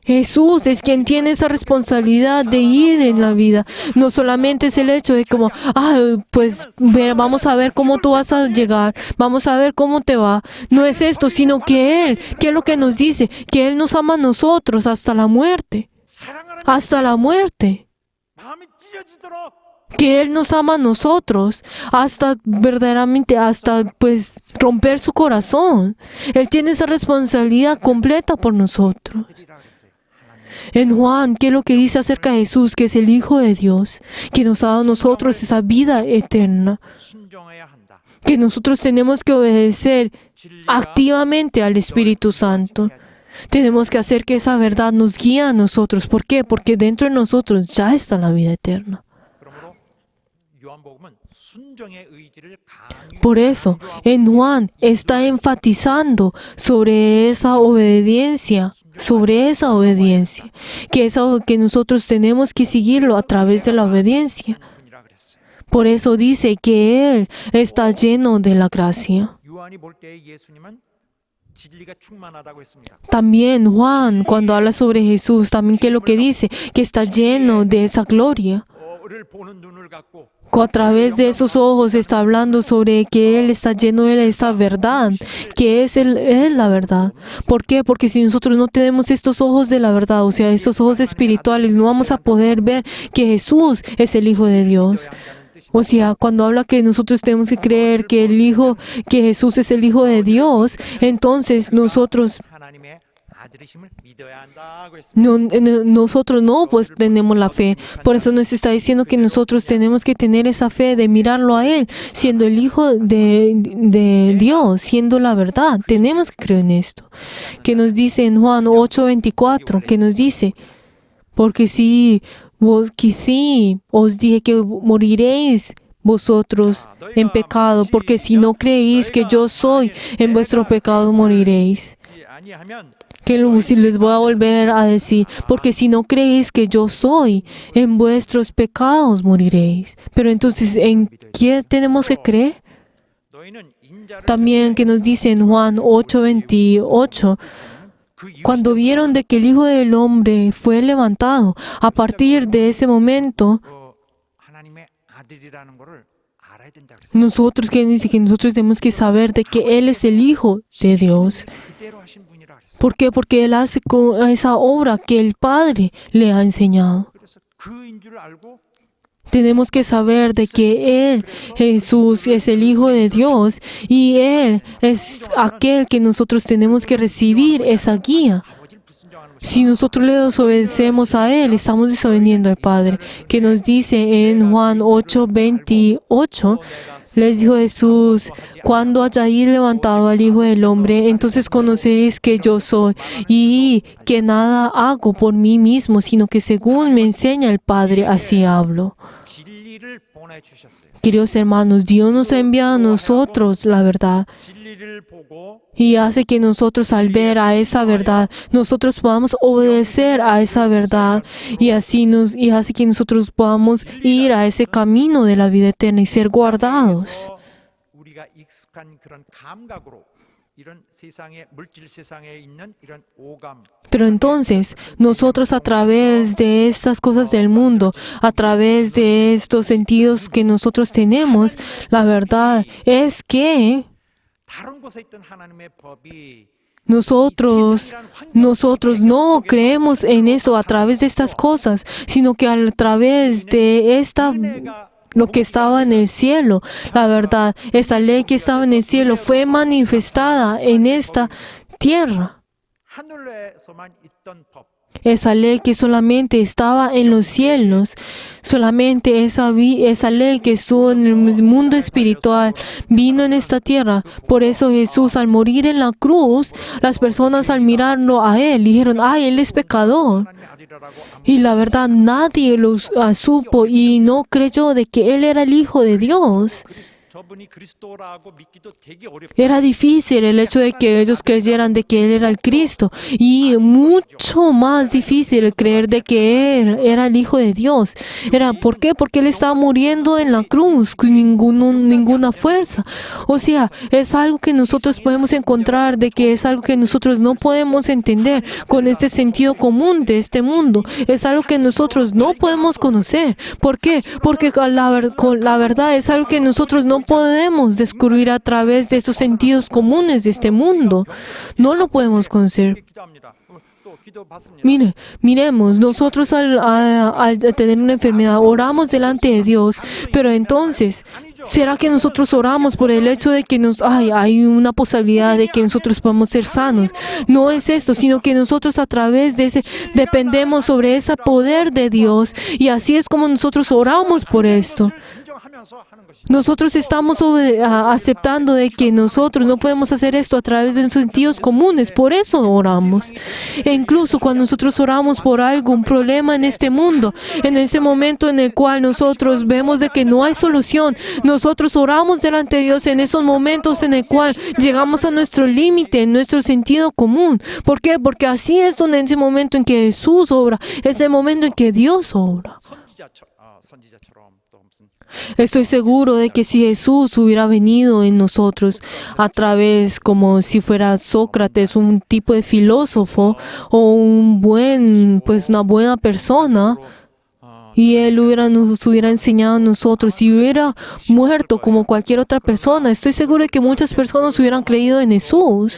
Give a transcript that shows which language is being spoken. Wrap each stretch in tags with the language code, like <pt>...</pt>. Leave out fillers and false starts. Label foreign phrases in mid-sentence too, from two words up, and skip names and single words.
<es>Jesús es quien tiene esa responsabilidad de ir en la vida. No solamente es el hecho de como, pues vamos a ver cómo tú vas a llegar, vamos a ver cómo te va. No es esto, sino que Él, ¿qué es lo que nos dice? Que Él nos ama a nosotros hasta la muerte. Hasta la muerte.</es> <ko>마음이 찢어지도록</ko> <es>Que Él nos ama a nosotros hasta verdaderamente, hasta pues romper su corazón. Él tiene esa responsabilidad completa por nosotros.</es> <ko>아들이라 그랬어요.</ko> <es>En Juan, ¿qué es lo que dice acerca de Jesús? Que es el Hijo de Dios, que nos ha dado a nosotros esa vida eterna,</es> <ko>순종해야 한다.</ko> <es>que nosotros tenemos que obedecer</es> <ko>진리가</ko> <es>activamente al Espíritu Santo. Tenemos que hacer que esa verdad nos guíe a nosotros. ¿Por qué? Porque dentro de nosotros ya está la vida eterna.</es> <ko>그러므로 요한복음은 순종의 의지를</ko> <es>Por eso, en Juan está enfatizando sobre esa obediencia, que nosotros tenemos que seguirlo a través de la obediencia.</es> <ko>분이라 그랬어요.</ko> <es>Por eso dice que Él está lleno de la gracia.</es> <ko>요한이 볼 때 예수님은 진리가 충만하다고 했습니다.</ko> <es>También Juan, cuando habla sobre Jesús, también que lo que dice, que está lleno de esa gloria.</es> <ko>를 보는 눈을 갖고</ko> <es>A través de esos ojos está hablando sobre que Él está lleno de esta verdad, que es la verdad. ¿Por qué? Porque si nosotros no tenemos estos ojos de la verdad, o sea, estos ojos espirituales, no vamos a poder ver que Jesús es el Hijo de Dios. O sea, cuando habla que nosotros tenemos que creer que Jesús es el Hijo de Dios, entonces nosotros</es> <ko>하나님의 아들이심을 믿어야 한다고 했습니다.</ko> <es>nosotros no pues tenemos la fe. Por eso nos está diciendo que nosotros tenemos que tener esa fe de mirarlo a Él, siendo el Hijo de Dios, siendo la verdad. Tenemos que creer en esto. Que nos dice en Juan 8:24, que nos dice, porque si os dije que moriréis vosotros en pecado, porque si no creéis que yo soy, en vuestro pecado moriréis.</es> <ko>아니하면</ko> <es>Que si les voy a volver a decir, porque si no creéis que yo soy, en vuestros pecados moriréis. Pero entonces, ¿en qué tenemos que creer?</es> <ko>너희는 인자를</ko> <es>También que nos dice en Juan 8:28, cuando vieron de que el Hijo del Hombre fue levantado, a partir de ese momento,</es> <ko>하나님의 아들이라는 것을 알아야 된다 그랬어요.</ko> <es>nosotros tenemos que saber de que Él es el Hijo de Dios.</es> <ko>그대로 하신 분이라 그랬어요.</ko> <es>¿Por qué? Porque Él hace con esa obra que el Padre le ha enseñado.</es> <ko>그래서 그인 줄 알고</ko> <es>Tenemos que saber de que Él, Jesús, es el Hijo de Dios y Él es aquel que nosotros tenemos que recibir esa guía.</es> <ko>아버지를 불순종하는 것이</ko> <es>Si nosotros le desobedecemos a Él, estamos desobediendo al Padre. Que nos dice en Juan 8:28, les dijo Jesús, cuando hayáis levantado al Hijo del Hombre, entonces conoceréis que yo soy y que nada hago por mí mismo, sino que según me enseña el Padre, así hablo.</es> <ko>진리를 보내주셨어요.</ko> <es>Queridos hermanos, Dios nos ha enviado a nosotros la verdad</es> <ko>진리를 보고</ko> <es>y hace que nosotros al ver a esa verdad, nosotros podamos obedecer a esa verdad y hace que nosotros podamos ir a ese camino de la vida eterna y ser guardados.</es> <ko>그래서 우리가 익숙한 그런 감각으로 이런 세상의 물질 세상에 있는 이런 오감</ko> <es>Pero entonces, nosotros a través de estas cosas del mundo, a través de estos sentidos que nosotros tenemos, la verdad es que</es> <ko>다른 곳에 있던 하나님의 법이</ko> <es>nosotros no creemos en eso a través de estas cosas, sino que a través de lo que estaba en el cielo. La verdad, esa ley que estaba en el cielo fue manifestada en esta tierra.</es> <ko>하늘에서만 있던 법</ko> <es>Esa ley que solamente estaba en los cielos, solamente esa ley que estuvo en el mundo espiritual, vino en esta tierra. Por eso Jesús, al morir en la cruz, las personas al mirarlo a Él, dijeron, ¡ay, Él es pecador!</es> <ko>하나님의 아들이라고</ko> <es>Y la verdad, nadie lo supo y no creyó de que Él era el Hijo de Dios.</es> <ko>저분이 그리스도라고 믿기도 되게 어렵다.</ko> <es>Era difícil el hecho de que ellos creyeran de que Él era el Cristo y mucho más difícil creer de que Él era el Hijo de Dios. ¿Por qué? Porque Él estaba muriendo en la cruz con ninguna fuerza. O sea, es algo que nosotros podemos encontrar, de que es algo que nosotros no podemos entender con este sentido común de este mundo. Es algo que nosotros no podemos conocer. ¿Por qué? Porque la verdad es algo que nosotros no podemos descubrir a través de esos sentidos comunes de este mundo. No lo podemos conocer.</es> <ko>기도합니다. 또 기도 받습니다.</ko> <es>Miremos, nosotros al tener una enfermedad oramos delante de Dios, pero entonces, ¿será que nosotros oramos por el hecho de que hay una posibilidad de que nosotros podamos ser sanos? No es esto, sino que nosotros a través de ese dependemos sobre ese poder de Dios y así es como nosotros oramos por esto.</es> <ko>인정하면서 하는 것이죠.</ko> <es>Nosotros estamos aceptando de que nosotros no podemos hacer esto a través de nuestros sentidos comunes, por eso oramos. E incluso cuando nosotros oramos por algún problema en este mundo, en ese momento en el cual nosotros vemos de que no hay solución, nosotros oramos delante de Dios en esos momentos en el cual llegamos a nuestro límite, en nuestro sentido común. ¿Por qué? Porque así es donde en ese momento en que Jesús obra, es el momento en que Dios obra.</es> <ko>선지자처럼 또 무슨</ko> <es>Estoy seguro de que si Jesús hubiera venido en nosotros a través, como si fuera Sócrates, un tipo de filósofo o una buena persona, y Él nos hubiera enseñado a nosotros y hubiera muerto como cualquier otra persona, estoy seguro de que muchas personas hubieran creído en Jesús.</es>